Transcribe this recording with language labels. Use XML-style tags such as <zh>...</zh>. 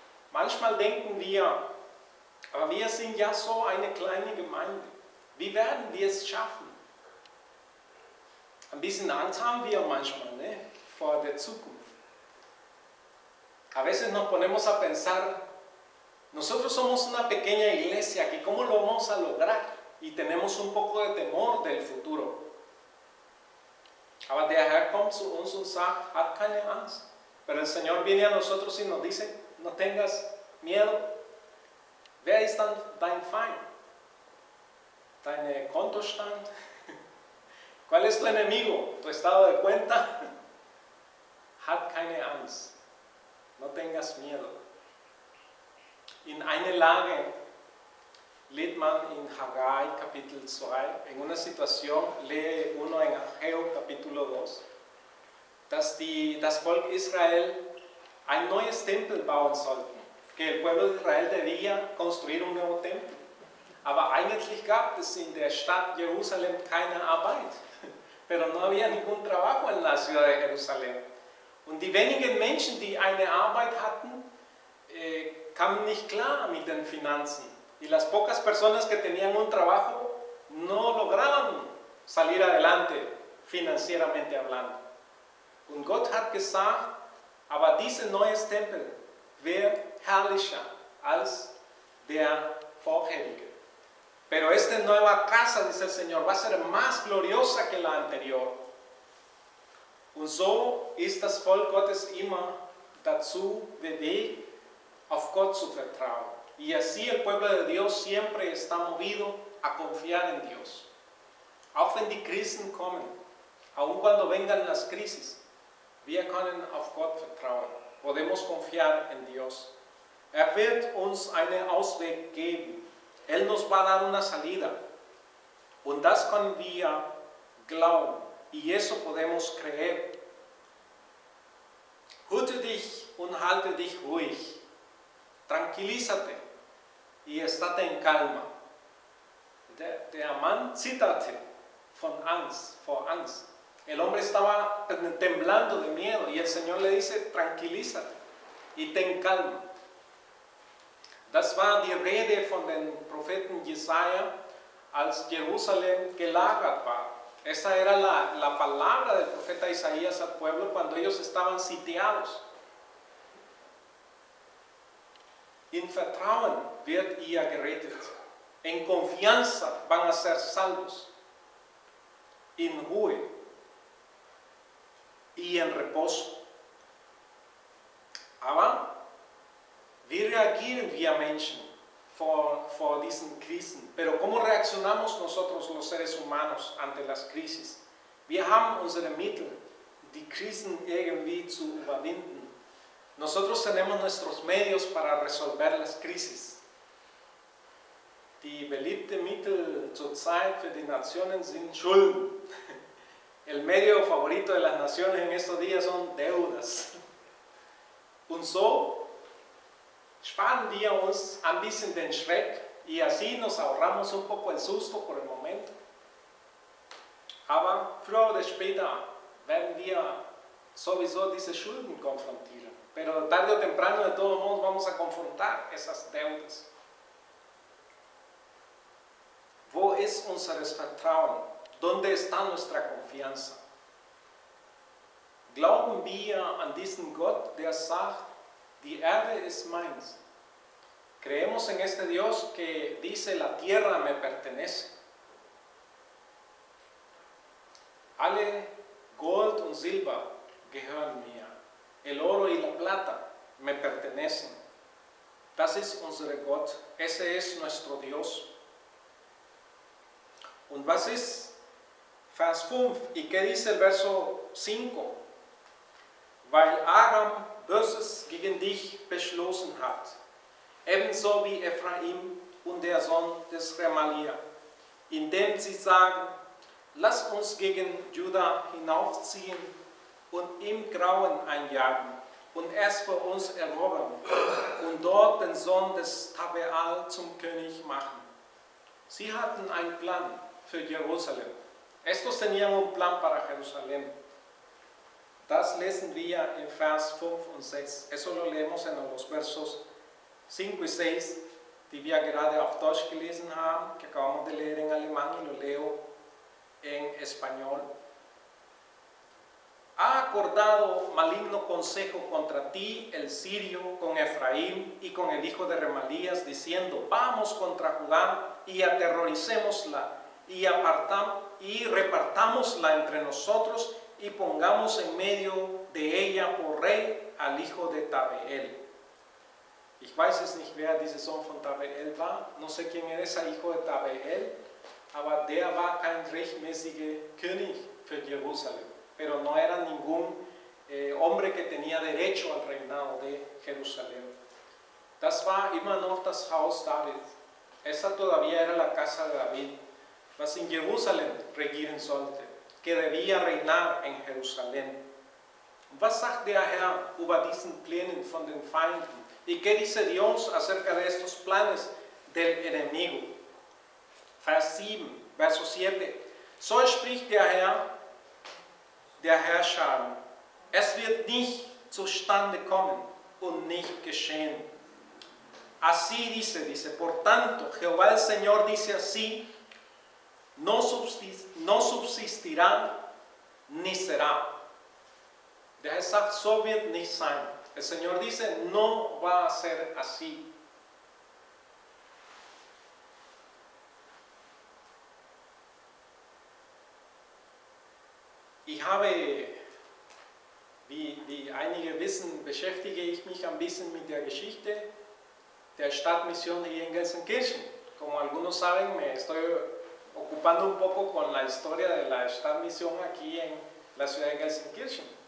<de>Manchmal denken wir, aber wir sind ja so eine kleine Gemeinde. Wie werden wir es schaffen? Ein bisschen Angst haben wir manchmal, ne, vor der Zukunft.</de> <es>A veces nos ponemos a pensar, nosotros somos una pequeña iglesia, que ¿cómo lo vamos a lograr? Y tenemos un poco de temor del futuro.</es> <de>Aber der Herr kommt zu uns und sagt, hat keine Angst.</de> <es>Pero el Señor viene a nosotros y nos dice, no tengas miedo.</es> <de>Wer ist dann dein Feind? ¿Dein Kontostand?</de> <es>¿Cuál es tu enemigo? ¿Tu estado de cuenta?</es> <de>Hat keine Angst.</de> <es>No tengas miedo.</es> <de>In eine Lage leht man in Haggai Kapitel 2,</de> <es>en una situación, lee uno en Ageo capítulo 2,</es> <de>dass das Volk Israel ein neues Tempel bauen sollten,</de> <es>que el pueblo de Israel debía construir un nuevo templo.</es> <de>Aber eigentlich gab es in der Stadt Jerusalem keine Arbeit,</de> <es>pero no había ningún trabajo en la ciudad de Jerusalén.</es> <de>Und die wenigen Menschen, die eine Arbeit hatten, kamen nicht klar mit den Finanzen.</de> <es>Y las pocas personas que tenían un trabajo no lograban salir adelante financieramente hablando.</es> <de>Und Gott hat gesagt, aber dieser neue Tempel wird herrlicher als der vorherige.</de> <es>Pero esta nueva casa, dice el Señor, va a ser más gloriosa que la anterior.</es> <de>Und so ist das Volk Gottes immer dazu bewegt, auf Gott zu vertrauen.</de> <es>Y así el pueblo de Dios siempre está movido a confiar en Dios.</es> <de>Auch wenn die Krisen kommen,</de> <es>aun cuando vengan las crisis,</es> <de>wir können auf Gott vertrauen.</de> <es>Podemos confiar en Dios.</es> <de>Wird uns einen Ausweg geben.</de> <es>Él nos va a dar una salida.</es> <de>Und das können wir glauben.</de> <es>Y eso podemos creer.</es> <de>Hüte dich und halte dich ruhig.</de> <es>Tranquilízate y estate en calma.</es> <de>Der Mann zitterte vor Angst.</de> <es>El hombre estaba temblando de miedo y el Señor le dice, tranquilízate y ten calma.</es> <de>Das war die Rede von den Propheten Jesaja, als Jerusalem gelagert war.</de> <es>Esa era la palabra del profeta Isaías al pueblo cuando ellos estaban sitiados.</es> <de>In Vertrauen wird ihr gerettet.</de> <es>En confianza van a ser salvos.</es> <de>In Ruhe</de> <es>y en reposo.</es> <de>Aber wie reagieren wir Menschen vor diesen Krisen?</de> <es>Pero ¿cómo reaccionamos nosotros los seres humanos ante las crisis?</es> <de>Wir haben unsere Mittel, die Krisen irgendwie zu überwinden.</de> <es>Nosotros tenemos nuestros medios para resolver las crisis.</es> <de>Die beliebte Mittel zurzeit für die Nationen sind Schulden.</de> <es>El medio favorito de las naciones en estos días son deudas.</es> <de>Und so sparen wir uns ein bisschen den Schreck</de> <es>y así nos ahorramos un poco el susto por el momento.</es> <de>Aber früher oder später werden wir sowieso diese Schulden konfrontieren.</de> <es>Pero tarde o temprano, de todos modos, vamos a confrontar esas deudas.</es> <de>Wo ist unseres Vertrauen?</de> <es>¿Dónde está nuestra confianza?</es> <de>Glauben wir an diesen Gott, der sagt, die Erde ist meins?</de> <es>Creemos en este Dios que dice, la tierra me pertenece.</es> <de>Alle Gold und Silber gehören mir.</de> <es>El oro y la plata me pertenecen.</es> <de>Das ist unser Gott.</de> <es>Ese es nuestro Dios.</es> <de>Und was ist Vers 5?</de> <es>¿Y qué dice el verso 5?</es> <de>Weil Aram Böses gegen dich beschlossen hat, ebenso wie Ephraim und der Sohn des Remalia, indem sie sagen, lass uns gegen Juda hinaufziehen und ihm Grauen einjagen und es für uns erobern und dort den Sohn des Tabeal zum König machen. Sie hatten einen Plan für Jerusalem.</de> <es>Estos tenían un plan para Jerusalén.</es> <de>Das lesen wir en Vers 5 und 6.</de> <es>Eso lo leemos en los versos 5 y 6,</es> <de>die wir gerade auf Deutsch gelesen haben,</de> <es>que acabamos de leer en alemán y lo leo en español. Ha acordado maligno consejo contra ti, el sirio, con Efraín y con el hijo de Remalías, diciendo, vamos contra Judá y aterroricémosla y repartámosla entre nosotros y pongamos en medio de ella por rey al hijo de Tabeel.</es> <de>Ich weiß es nicht, wer dieser Sohn von Tabeel war,</de> <es>no sé quién era ese hijo de Tabeel,</es> <de>aber der war kein rechtmäßiger König für Jerusalem.</de> <es>Pero no era ningún hombre que tenía derecho al reinado de Jerusalén.</es> <de>Das war immer noch das Haus David.</de> <es>Esa todavía era la casa de David,</es> <de>was in Jerusalem regieren sollte,</de> <es>que debía reinar en Jerusalén.</es> <de>Was sagt der Herr über diesen Plänen von den Feinden?</de> <es>¿Y qué dice Dios acerca de estos planes del enemigo?</es> <de>Vers 7,</de> <es>Verso 7.</es> <de>So spricht der Herr, der Herrscher, es wird nicht zustande kommen und nicht geschehen.</de> <es>Así dice, por tanto, Jehová el Señor dice así, no subsistirá ni será.</es> <de>Der Herr sagt, so wird nicht sein.</de> <es>El Señor dice, no va a ser así.</es> <de>Ich habe, wie einige wissen, beschäftige ich mich ein bisschen mit der Geschichte der Stadtmission hier in Gelsenkirchen.</de> <es>Como algunos saben, me estoy ocupando un poco con la historia de la Stadtmission aquí en la ciudad de Gelsenkirchen.</es>